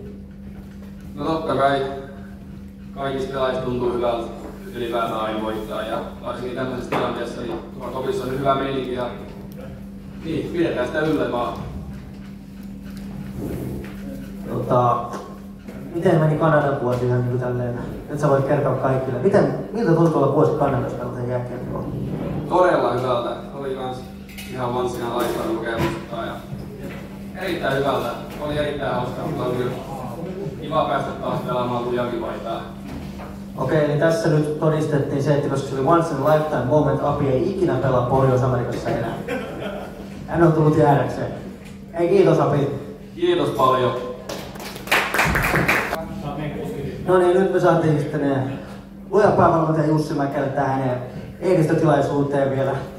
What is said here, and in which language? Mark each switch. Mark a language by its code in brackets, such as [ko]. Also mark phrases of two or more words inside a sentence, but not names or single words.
[fi] No totta kai kaikista pelaajista tuntuu hyvältä ylipäätään aina voittaa ja varsinkin tämmöisessä tilanteessa niin tuolla kopissa on hyvä meininki ja niin, pidetään sitä yllä vaan. Miten meni Kanadan vuosi ihan niin kuin tälleen? Nyt sä voit kertoa kaikille. Miltä tuntuu olla vuosi Kanadassa pelata jääkiekkoa? Todella hyvältä. Oli kans ihan [en] once in a lifetime [fi] kokemusta ja erittäin hyvältä. Oli erittäin hauskaa, mutta oli kyllä kiva päästä taas pelaamaan lujakin vaitaa. Okei, eli tässä nyt todistettiin se, että koska se oli [en] once in a lifetime moment, [fi] Api ei ikinä pelaa Pohjois-Amerikassa enää. Hän on tullut jäädäkseen. Ei, kiitos Api. Kiitos paljon. No niin, nyt me saatiin sitten lujapäävalmentaja Jussi Mäkelä tähän ehdistötilaisuuteen vielä.